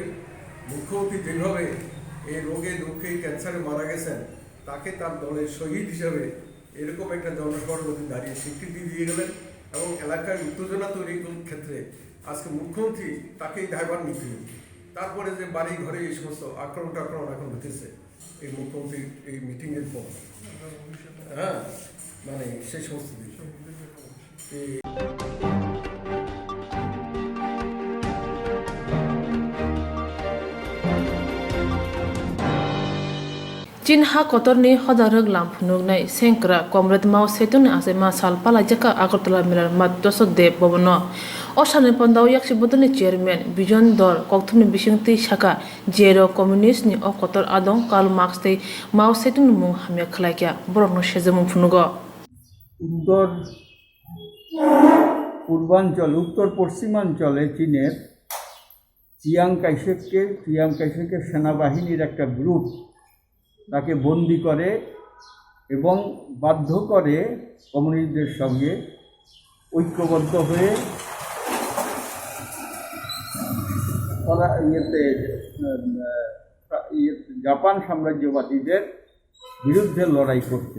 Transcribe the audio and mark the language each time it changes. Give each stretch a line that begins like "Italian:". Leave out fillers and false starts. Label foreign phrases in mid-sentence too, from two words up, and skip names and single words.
Bangla: মুখ্যমন্ত্রী যেভাবে এই রোগে দুঃখে ক্যান্সারে মারা গেছেন, তাকে তার দলের শহীদ হিসাবে এরকম একটা জনসভার মধ্যে দাঁড়িয়ে স্বীকৃতি দিয়ে গেলেন, এবং এলাকায় উত্তেজনা তৈরির ক্ষেত্রে আজকে মুখ্যমন্ত্রী তাকেই দায়ভার নিতে হবে। তারপরে যে বাড়ি ঘরে এই সমস্ত আক্রমণ এখন হতেছে এই মুখ্যমন্ত্রীর এই মিটিংয়ের পর, হ্যাঁ, মানে সেই সমস্ত বিষয়
Kok Borok: Cinha kotorni hodarug lamphnugnai senkra komrad mau setun ase ma salpala jaka agartala milar maddoso de bobono osane pandau yakshi bodoni chairman bijon dor kokthumni bisingti shaka jero communist ni o kotor adong Karl Marx te mau setun mung hamya khlaikya borokno sejemung phunugo
Bangla: উত্তর পূর্বাঞ্চল উত্তর পশ্চিমাঞ্চলে চীনের চিয়াং কাইশেকের সেনাবাহিনীর একটা গ্রুপ তাকে বন্দি করে এবং বাধ্য করে কমিউনিস্টদের সঙ্গে ঐক্যবদ্ধ হয়ে জাপান সাম্রাজ্যবাদীদের বিরুদ্ধে লড়াই করতে।